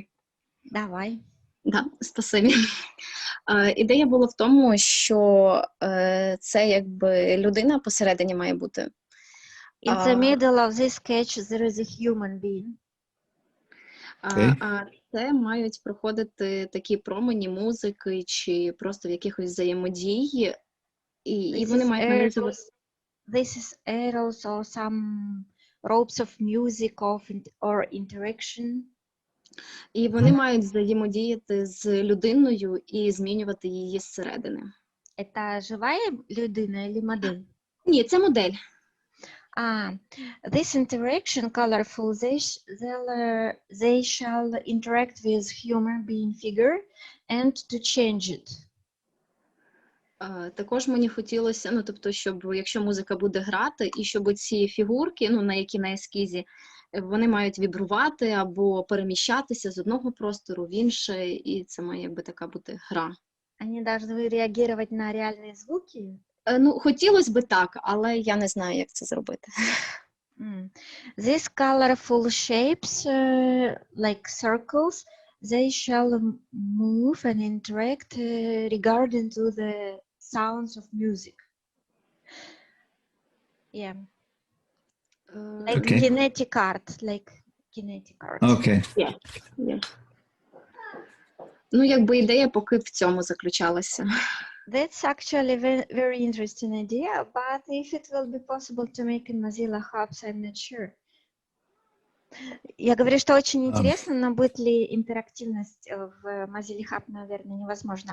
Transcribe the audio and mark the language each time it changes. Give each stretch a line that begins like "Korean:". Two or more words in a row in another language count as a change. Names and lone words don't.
Ukrainian: Давай. Да, спасибі. Ідея була в тому, що це якби людина посередині має бути.
English: In the middle of this sketch there is a human being. Okay.
Ukrainian: А це мають проходити такі промені музики чи просто в якихось взаємодії, і вони мають нанизувати.
English: This is arrows or some ropes of music or interaction.
Ukrainian: І вони мають взаємодіяти з людиною і змінювати її зсередини.
Russian: Это живая людина или модель?
Ukrainian: Ні, це модель.
English: This interaction, colorful, they shall interact with human being figure and to change it.
Ukrainian: Також мені хотілося, ну, тобто, щоб якщо музика буде грати, і щоб ці фігурки, ну, на які на ескізі, вони мають вібрувати або переміщатися з одного простору в інше, і це має якби така бути гра.
Russian: Они должны реагировать на реальные звуки?
Ukrainian: Ну, хотілося б так, але я не знаю, як це зробити.
English: These colorful shapes, like circles, they shall move and interact regarding to the sounds of music. Yeah. Like Okay. kinetic art, Okay. Yeah. Yeah.
Ukrainian: Ну, якби ідея поки в цьому заключалася.
English: That's actually a very interesting idea, but if it will be possible to make in Mozilla Hubs, I'm not sure.
Russian: Я говорю, что очень интересно, но будет ли интерактивность в Mozilla Hub, наверное, невозможно.